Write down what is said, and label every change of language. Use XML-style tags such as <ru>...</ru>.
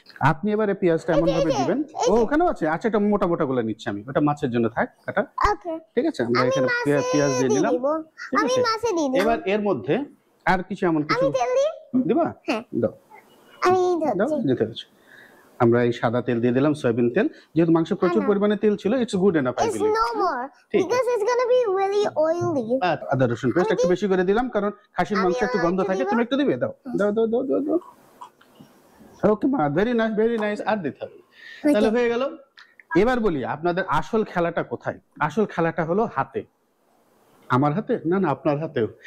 <bn>আপনি এবারে পেঁয়াজটা এমন ভাবে দিবেন, ও ওখানেও আছে, আচ্ছা এটা মোটা মোটা গুলো নিচ্ছি আমি, ওটা মাছের জন্য থাক কাটা, ঠিক আছে। আমরা এখানে পেঁয়াজ দিয়ে দিলাম, ঠিক আছে। এবার এর মধ্যে আর কিছু এমন কিছু দিবা? দাও, দাও, দিতে হচ্ছে। আমরা এই সাদা তেল দিয়ে দিলাম, সয়াবিন তেল, যেহেতু মাংস প্রচুর পরিমাণে তেল ছিল,</bn> <en>It's good enough I believe. Because it's going to be really oily.</en> <bn>আদা রসুন পেস্ট একটু বেশি করে দিলাম, কারণ খাসির মাংস একটু গন্ধ থাকে। তুমি একটু দিবে? দাও দাও দাও দাও দাও দাও। ওকে মা,</bn> <en>Very nice, very nice.</en> <bn>আর দিতে হবে, তাহলে হয়ে গেল। এবার বলি আপনাদের আসল খেলাটা কোথায়। আসল খেলাটা হলো হাতে। আমার হাতে না, আপনার হাতেও।</bn>